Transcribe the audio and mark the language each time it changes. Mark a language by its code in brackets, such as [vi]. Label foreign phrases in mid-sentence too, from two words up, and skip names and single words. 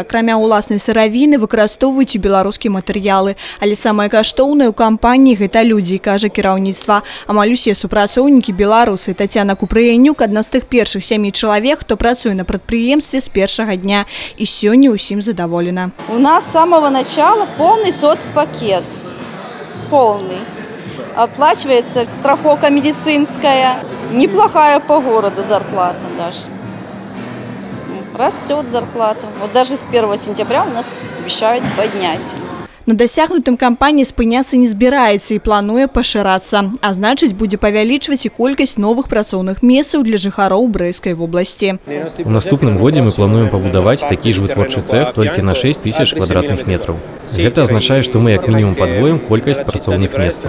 [be] Акрамя ўласнай сыравіны выкарыстоўваюць і беларускія матэрыялы. Але самае каштоўнае ў кампаніі – гэта людзі, кажа кіраўніцтва. Амаль усе супрацоўнікі беларусы. Тацяна Купрыянюк – адна з тых першых 7 чалавек, хто працуе на прадпрыемстве з першага дня. І сёння ўсім задаволена. [ru] У нас с самого начала полный соцпакет. Полный. Оплачивается страховка медицинская. Неплохая по городу зарплата даже. Растет зарплата. Вот даже с 1 сентября у нас обещают поднять. [be] На дасягнутым кампанія спыняцца не збіраецца і плануе пашырацца. А значыць, будзе павялічваць і колькасць новых працоўных месцаў для жыхароў Брэсцкай вобласці. У наступным годзе мы плануем пабудаваць такі ж вытворчы цэх толькі на 6000 квадратных метраў. Гэта азначае, што мы як мінімум падвоім колькасць працоўных месцаў.